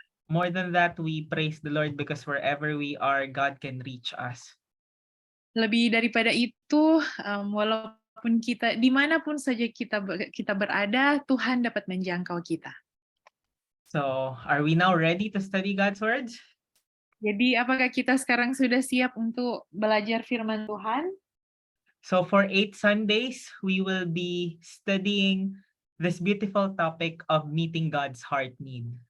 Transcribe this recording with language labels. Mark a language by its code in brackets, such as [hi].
[en] More than that, we praise the Lord because wherever we are, God can reach us. [id] Lebih daripada itu, walaupun kita dimanapun saja kita berada, Tuhan dapat menjangkau kita. [en] So, are we now ready to study God's words? [id] Jadi apakah kita sekarang sudah siap untuk belajar firman Tuhan? [en] So, for 8 Sundays, we will be studying this beautiful topic of meeting God's heart need.